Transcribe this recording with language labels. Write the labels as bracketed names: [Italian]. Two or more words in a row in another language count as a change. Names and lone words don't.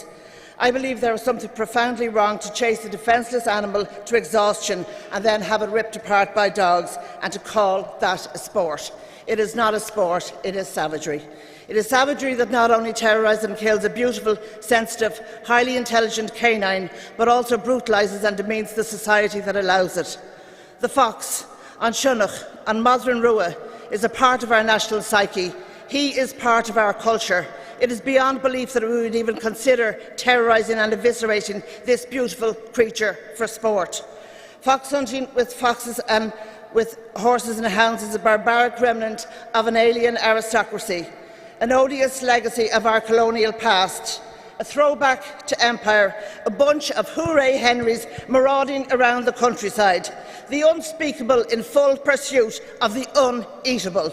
[English] I believe there is something profoundly wrong to chase a defenceless animal to exhaustion and then have it ripped apart by dogs, and to call that a sport. It is not a sport, it is savagery. It is savagery that not only terrorises and kills a beautiful, sensitive, highly intelligent canine, but also brutalises and demeans the society that allows it. The fox, [Irish] an Sionnach, an Modern Rua, [English] is a part of our national psyche. He is part of our culture. It is beyond belief that we would even consider terrorising and eviscerating this beautiful creature for sport. Fox hunting with foxes and with horses and hounds is a barbaric remnant of an alien aristocracy, an odious legacy of our colonial past, a throwback to empire, a bunch of hooray Henrys marauding around the countryside, the unspeakable in full pursuit of the uneatable.